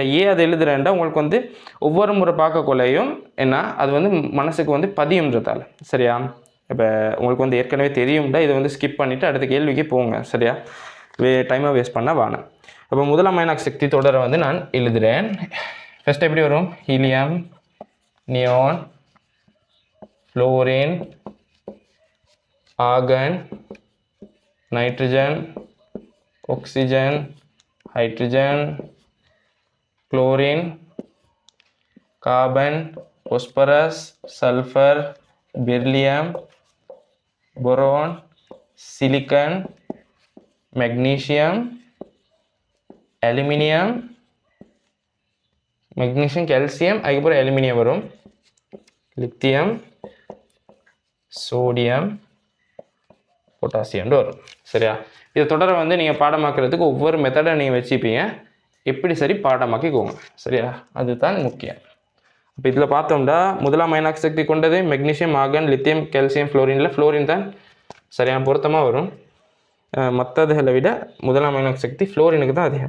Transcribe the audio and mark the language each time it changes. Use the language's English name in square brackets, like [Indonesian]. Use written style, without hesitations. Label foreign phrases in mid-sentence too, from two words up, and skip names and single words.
[Tamil] ஏன் அதை எழுதுறேன்டா உங்களுக்கு வந்து ஒவ்வொரு முறை பார்க்கக்குள்ளையும் என்ன அது வந்து மனசுக்கு வந்து பதியும்ன்றதால. சரியா? இப்போ உங்களுக்கு வந்து ஏற்கனவே தெரியும்டா, இதை வந்து ஸ்கிப் பண்ணிவிட்டு அடுத்த கேள்விக்கு போங்க. சரியா? [English] time waste [Tamil] பண்ண வேணாம். அப்போ முதலாம் அயனாக்க சக்தி தொடரை வந்து நான் எழுதுகிறேன். ஃபஸ்ட் எப்படி வரும், ஹீலியம், நியோன், [English] fluorine, argon, nitrogen, oxygen, hydrogen, chlorine, carbon, phosphorus, sulfur, beryllium, boron, silicon, magnesium, aluminium, magnesium, calcium, அதுக்கப்புறம் aluminium வரும், lithium, sodium, potassium வரும். சரியா? [Tamil] இதை தொடர வந்து நீங்கள் பாடமாக்குறதுக்கு ஒவ்வொரு மெத்தடை நீங்கள் வச்சுப்பீங்க, எப்படி சரி பாடமாக்கிக்கோங்க. சரியா? அதுதான் முக்கியம். இப்போ இதில் பார்த்தோம்னா முதலாம் அயனாக்க சக்தி கொண்டது மெக்னீசியம், ஆர்கான், லித்தியம், கால்சியம், ஃப்ளோரினில் ஃப்ளோரின் தான் சரியான பொருத்தமாக வரும். மற்றதுகளை விட முதலாம் அயனாக்க சக்தி ஃப்ளோரினுக்கு தான் அதிகம்.